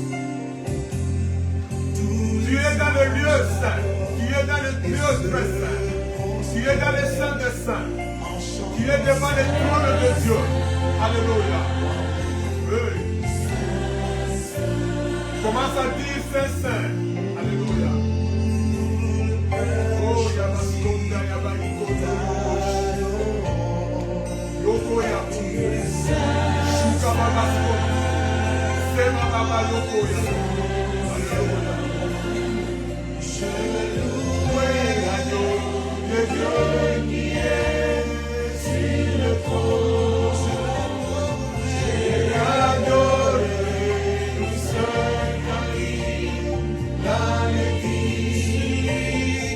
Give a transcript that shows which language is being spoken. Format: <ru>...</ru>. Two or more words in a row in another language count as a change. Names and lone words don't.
<fr>Tu es dans le lieu saint. Tu es dans le lieu très saint. Tu es dans le saint des saints. Tu es devant le trône de Dieu. Alléluia. Oui. Commence à dire Saint Saint. Alléluia. Oh, Yabaskonda, Yabaikoda. Yoko Yabu. Shuka Babaskonda. Sema Baba Yoko Yabu. Alléluia. Je louerai l'agneau de Dieu qui est sur le trône. Je l'adorerai, le seul car il en est digne.</fr>